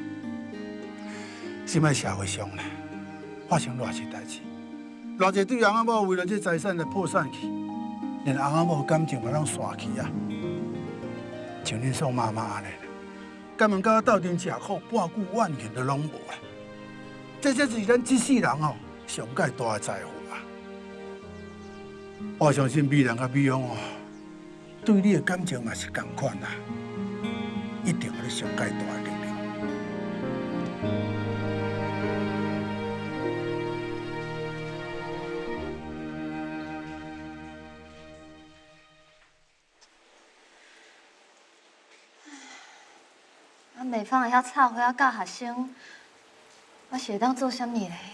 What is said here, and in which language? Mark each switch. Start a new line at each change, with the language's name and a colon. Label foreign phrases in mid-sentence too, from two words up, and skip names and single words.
Min Nan Chinese: 现在社会上呢，发生偌侪代志，偌侪对翁仔某为了这财产来破产去，连翁仔某感情嘛拢散去啊。像恁宋妈妈安尼，根本甲我斗阵吃苦，半句怨言都拢无啊。这才是咱这世人哦上界大的财富啊！我相信美兰甲美芳哦，对你的感情嘛是同款啊，一定有你上界大的力量。啊，卖芳会晓插花啊，教学生，我是会当做啥物嘞？